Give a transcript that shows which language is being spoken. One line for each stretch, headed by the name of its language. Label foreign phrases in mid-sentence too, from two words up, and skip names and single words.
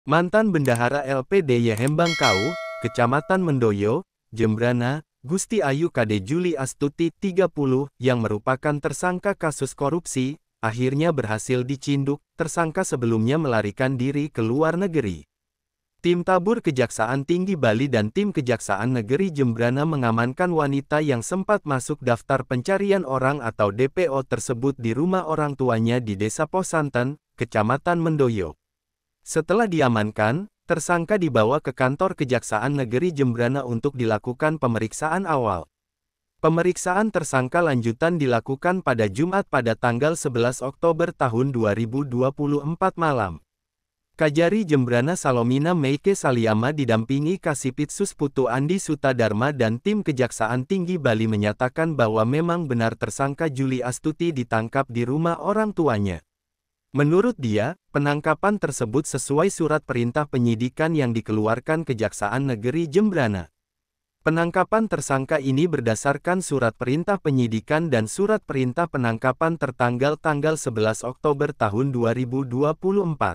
Indonesian: Mantan Bendahara LPDY Hembang Kau, Kecamatan Mendoyo, Jembrana, Gusti Ayu Kade Juli Astuti 30, yang merupakan tersangka kasus korupsi, akhirnya berhasil dicinduk. Tersangka sebelumnya melarikan diri ke luar negeri. Tim Tabur Kejaksaan Tinggi Bali dan tim Kejaksaan Negeri Jembrana mengamankan wanita yang sempat masuk daftar pencarian orang atau DPO tersebut di rumah orang tuanya di Desa Posanten, Kecamatan Mendoyo. Setelah diamankan, tersangka dibawa ke kantor Kejaksaan Negeri Jembrana untuk dilakukan pemeriksaan awal. Pemeriksaan tersangka lanjutan dilakukan pada Jumat pada tanggal 11 Oktober tahun 2024 malam. Kajari Jembrana Salomina Meike Saliama didampingi Kasipitsus Putu Andi Sutadharma dan tim Kejaksaan Tinggi Bali menyatakan bahwa memang benar tersangka Juli Astuti ditangkap di rumah orang tuanya. Menurut dia, penangkapan tersebut sesuai surat perintah penyidikan yang dikeluarkan Kejaksaan Negeri Jembrana. Penangkapan tersangka ini berdasarkan surat perintah penyidikan dan surat perintah penangkapan tertanggal tanggal 11 Oktober tahun 2024.